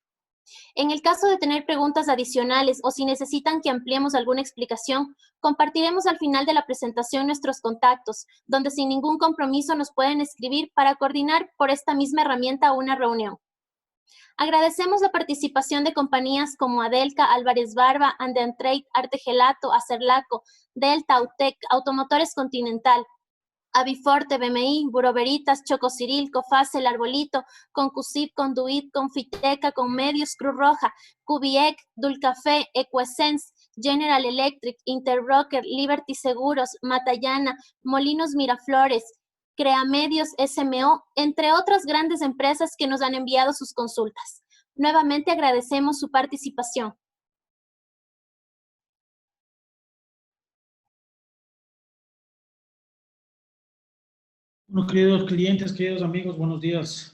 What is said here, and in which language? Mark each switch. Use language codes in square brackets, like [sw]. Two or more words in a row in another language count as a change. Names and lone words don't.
[es] En el caso de tener preguntas adicionales o si necesitan que ampliemos alguna explicación, compartiremos al final de la presentación nuestros contactos, donde sin ningún compromiso nos pueden escribir para coordinar por esta misma herramienta una reunión. Agradecemos la participación de compañías como Adelca, Álvarez Barba, Andeantrade, Arte Gelato, Acerlaco, Delta, Autec, Automotores Continental, Aviforte, BMI, Buroveritas, Chocociril, Cofase, El Arbolito, Concusip, Conduit, Confiteca, Conmedios, Cruz Roja, Cubiec, Dulcafé, Equessence, General Electric, Interbroker, Liberty Seguros, Matallana, Molinos Miraflores, Creamedios, SMO, entre otras grandes empresas que nos han enviado sus consultas. Nuevamente agradecemos su participación. Bueno, queridos clientes, queridos amigos, buenos días.